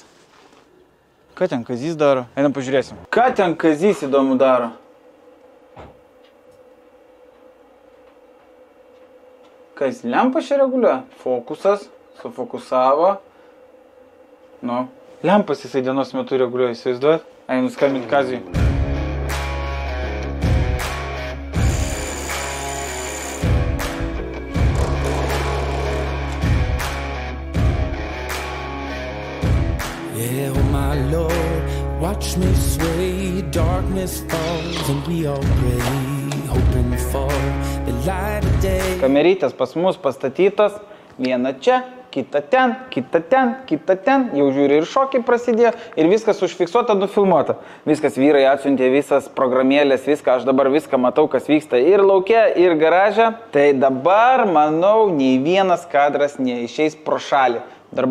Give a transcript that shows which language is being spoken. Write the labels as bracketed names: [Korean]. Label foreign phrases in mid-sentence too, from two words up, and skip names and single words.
[Lithuanian] Ką ten Kazys daro? Einam pažiūrėsim. Ką ten Kazys įdomu daro? Ką jis lempą čia reguliuoja? Fokusas, sufokusavo. Nu, lempas jisai dienos metu reguliuoja, įsivaizduojat? Einu skambinti Kazijui. [English] Watch me sway, darkness falls and we all pray, hoping for the light of day. [Lithuanian] Kamerytės pas mus pastatytos, viena čia, kita ten, kita ten, kita ten, jau žiūri ir šokiai prasidėjo ir viskas užfiksuota, nufilmuota. Viskas vyrai atsiuntė visas programėlės, viską, aš dabar viską matau, kas vyksta ir lauke, ir garaže. Tai dabar, manau, nei vienas kadras neišeis pro šalį.